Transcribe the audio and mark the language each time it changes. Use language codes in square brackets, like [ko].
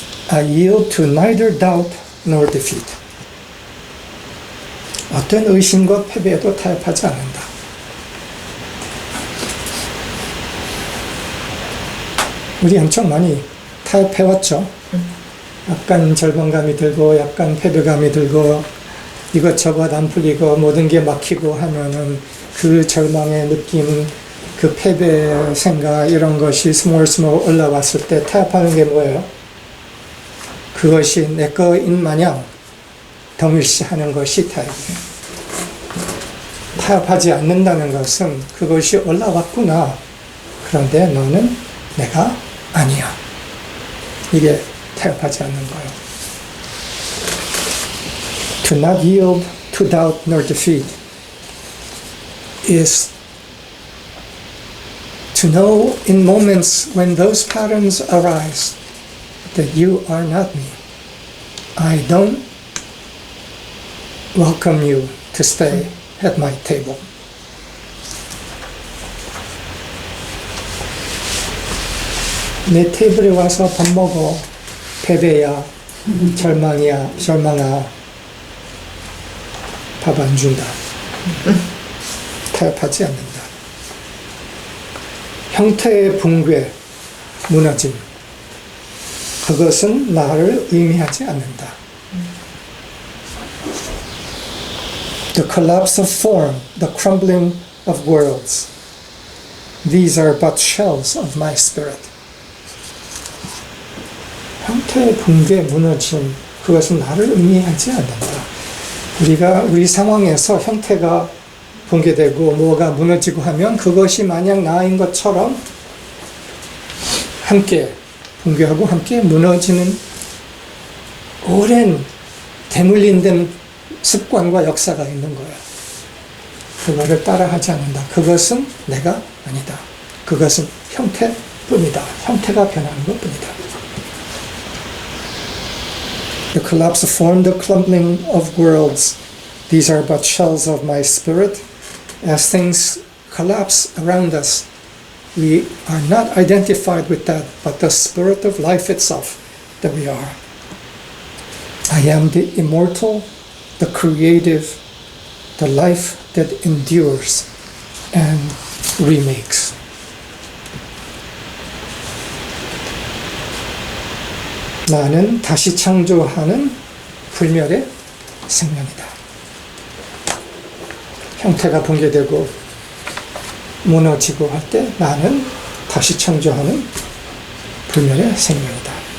[en] I yield to neither doubt nor defeat. [ko] 어떤 의심과 패배에도 타협하지 않는다. 우리 엄청 많이 타협해왔죠. 약간 절망감이 들고 약간 패배감이 들고 이것저것 안 풀리고 모든 게 막히고 하면은 그 절망의 느낌, 그 패배 생각 이런 것이 스멀스멀 올라왔을 때 타협하는 게 뭐예요? 그것이 내 거인 마냥 동일시하는 것이 타협이에요. 타협하지 않는다는 것은 그것이 올라왔구나. 그런데 너는 내가 아니야. 이게 타협하지 않는 거예요. [en] To not yield to doubt nor defeat is to know in moments when those patterns arise that you are not me. I don't welcome you to stay at my table. [ko] 내 테이블에 와서 밥 먹어. 패배야, 절망아, 밥 안 준다. 타협하지 않는다. 형태의 붕괴, 무너짐, 그것은 나를 의미하지 않는다. [en] The collapse of form, the crumbling of worlds, these are but shells of my spirit. [ko] 형태의 붕괴, 무너짐, 그것은 나를 의미하지 않는다. 우리 상황에서 형태가 붕괴되고 뭐가 무너지고 하면 그것이 마냥 나인 것처럼 함께 붕괴하고 함께 무너지는 오랜 대물림된 습관과 역사가 있는 거야. 그거를 따라하지 않는다. 그것은 내가 아니다. 그것은 형태뿐이다. 형태가 변하는 것뿐이다. [en] The collapse of form, the crumbling of worlds, these are but shells of my spirit. As things collapse around us, we are not identified with that, but the spirit of life itself that we are. I am the immortal, the creative, the life that endures and remakes. [ko] 나는 다시 창조하는 불멸의 생명이다. 형태가 붕괴되고 무너지고 할 때 나는 다시 창조하는 불멸의 생명이다.